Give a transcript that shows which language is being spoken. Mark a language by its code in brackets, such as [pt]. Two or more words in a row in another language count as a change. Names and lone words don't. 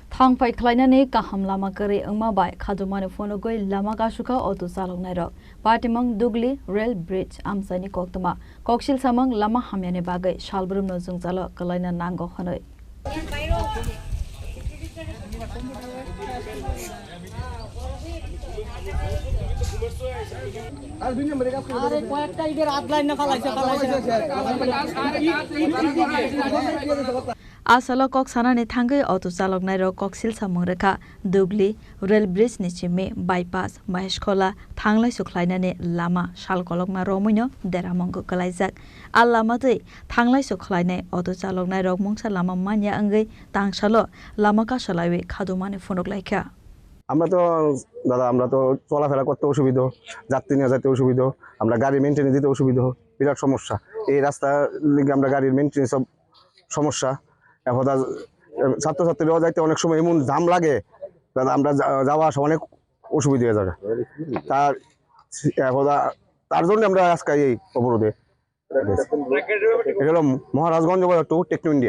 [trp] थांफाय खलायनानै गाहाम लामा गरै ओंमाबाय खादुमानि फनगै लामा गासुखा अटो चालकनाय रक पाटिमंग दुगली रेल ब्रिज आमसानि कक्तमा कक्सिल सामंग लामा हामयानि बागै सालब्रुमनो जोंजाल कलायना नांगौ हनै [bn] আরে কয়েকটা ইদের আদলাইন না খালাইছে [trp] आसल कक सानानि थांगै अटो चालकनाय रक कक्सिल सामंग रेखा दुगली रेल ब्रिज निचिमे बाइपास महेशखला थांलाय सुख्लायनानै लामा सालकलकमा रमैनो देरामंग कलायजाक आ लामादै थांलाय सुख्लायनाय अटो चालकनाय रक मंसा लामा मानिया अंगै तांसालो लामा कासालावे खादुमानि फनकलायखा [bn] আমরা তো দাদা আমরা তো চলাফেরা করতে অসুবিধা যাত্রী নিয়ে যেতে অসুবিধা আমরা গাড়ি মেনটেন দিতে অসুবিধা বিরাট সমস্যা এই রাস্তার লিগে আমরা গাড়ির মেনটেন সব সমস্যা এখন ছাত্রছাত্রীরাও যাইতে অনেক সময় এমন জাম লাগে দাদা আমরা যাওয়া আসা অনেক অসুবিধা হয়ে যাবে তার এখন তার জন্য আমরা আজকে এই অবরোধে এটা হলো মহারাজগঞ্জ টু টেকনো ইন্ডিয়া